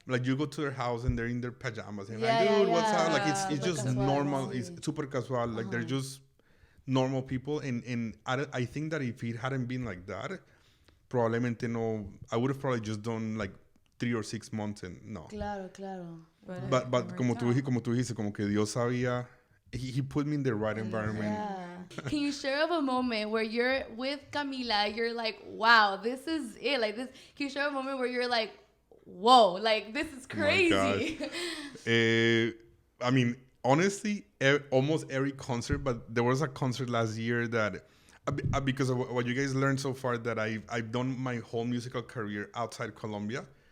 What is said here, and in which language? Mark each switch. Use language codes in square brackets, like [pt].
[en] Like you go to their house and they're in their pajamas and like, dude, what's up? Like it's just casual, normal. It's super casual. Like they're just normal people. And I think that if it hadn't been like that, [es] probablemente no. [en] I would have probably just done like 3 or 6 months and no. [es] Claro. But como tú dijiste, como que Dios sabía. [en] He put me in the right environment. Yeah. Can you share of a moment where you're with Camila, you're like, wow, this is it. Like this. Can you share a moment where you're like, whoa, like this is crazy? I mean, honestly, almost every concert, but there was a concert last year that, because of what you guys learned so far, that I've done my whole musical career outside Colombia.